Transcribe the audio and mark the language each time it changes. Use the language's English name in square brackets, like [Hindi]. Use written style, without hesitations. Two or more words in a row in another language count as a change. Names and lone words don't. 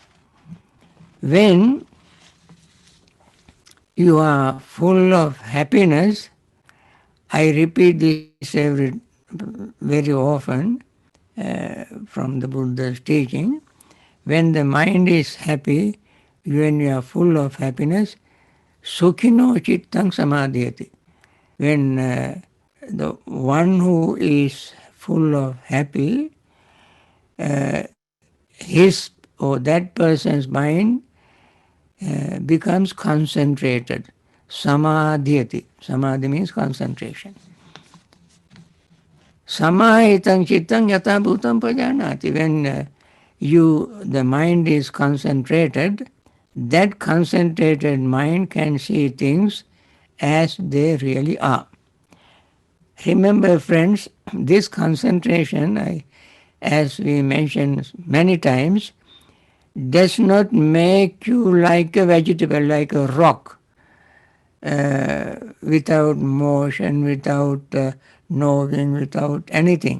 [English] When you are full of happiness, I repeat this very often from the Buddha's teaching. When the mind is happy, when you are full of happiness, [Pali] sukhino chittang samadhyati. [English] When the one who is full of happy, his or that person's mind becomes concentrated. [Pali] Samadhyati. [English] Samadhi means concentration. [Pali] Samahitang chittang yata bhutam pajanati. [English] When the mind is concentrated, that concentrated mind can see things as they really are. Remember, friends, this concentration, as we mentioned many times, does not make you like a vegetable, like a rock, without motion, without knowing, without anything.